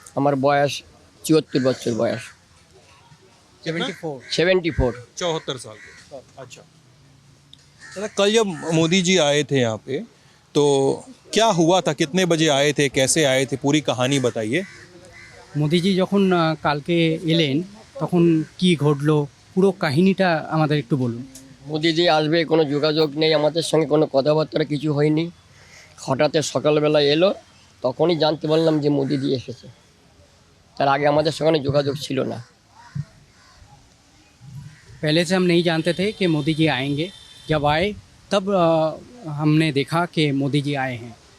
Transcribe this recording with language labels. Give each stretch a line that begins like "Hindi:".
Bangla: আমার বয়স 74 বছর বয়স। 74। 74।
Hindi: 74 साल के। अच्छा दादा, कल जब मोदी जी आए थे यहाँ पे तो क्या हुआ था, कितने बजे आए थे, कैसे आए थे, पूरी कहानी बताइए।
Bangla: মোদিজি যখন কালকে এলেন তখন কি ঘটলো পুরো কাহিনীটা আমাদের একটু বলুন। মোদিজি আসবে কোনো যোগাযোগ নেই, আমাদের সঙ্গে কোনো কথাবার্তা কিছু হয়নি। হঠাৎ সকালবেলা এলো, তখনই জানতে পারলাম যে মোদিজি এসেছে। তার আগে আমাদের সঙ্গে যোগাযোগ ছিল না।
Hindi: पहले से हम नहीं जानते थे कि मोदी जी आएंगे, जब आए तब हमने देखा कि मोदी जी आए हैं।